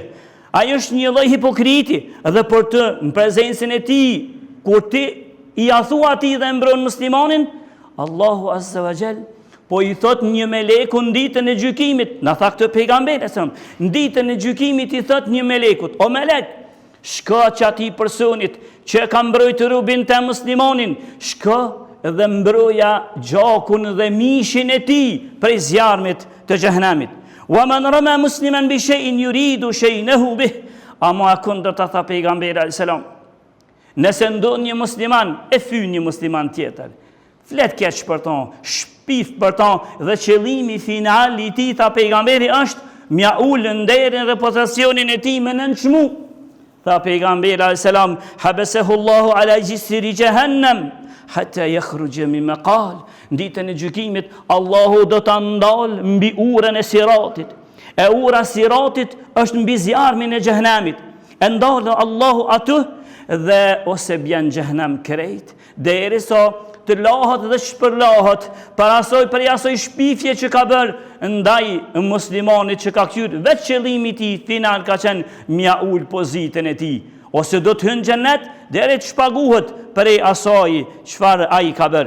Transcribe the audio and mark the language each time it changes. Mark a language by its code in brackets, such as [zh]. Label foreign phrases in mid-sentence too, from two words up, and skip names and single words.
[sq] Ajo është një lloj hipokriti dhe për të në prezencën e tij, kur ti i thua atij dhe mbron muslimanin, Allahu [ar] عز وجل [sq] po i thot një meleku në ditën e gjykimit, na tha këtë pejgamberi, në ditën e gjykimit i thot një melekut, o melek, shko që ati personit që ka mbrojtë rubin të muslimanin, shko dhe mbroja gjakun dhe mishin e ti prej zjarmit të xhehenamit. [ar] ومن رمى مسلما بشيء يريد شينه به. [sq] Ama kundër të tha pejgamberi [ar] عليه السلام, [sq] nëse ndon një musliman e fyn një musliman tjetër, flet keq për ta, shpif për ta, dhe qëllimi final i tij, tha pejgamberi, është mja ulë nderin reputacionin e tij me nënçmu. Tha pejgamberi [ar] عليه السلام، حبسه الله على جسر جهنم حتى يخرج مما قال. [sq] Ditën e gjykimit Allahu do ta ndal mbi urën e siratit. E ura siratit është mbi zjarmin e xhehenamit. E ndal Allahu aty dhe ose bjen xhehenam krejt, derisa të lahet dhe shpërlahet për asoj shpifje që ka bërë ndaj muslimanit që ka kthyer, vetë qëllimi i tij final ka qenë mja ul pozitën e tij, ose do të hynë xhenet deri të shpaguhet për asaj çfarë ai ka bërë.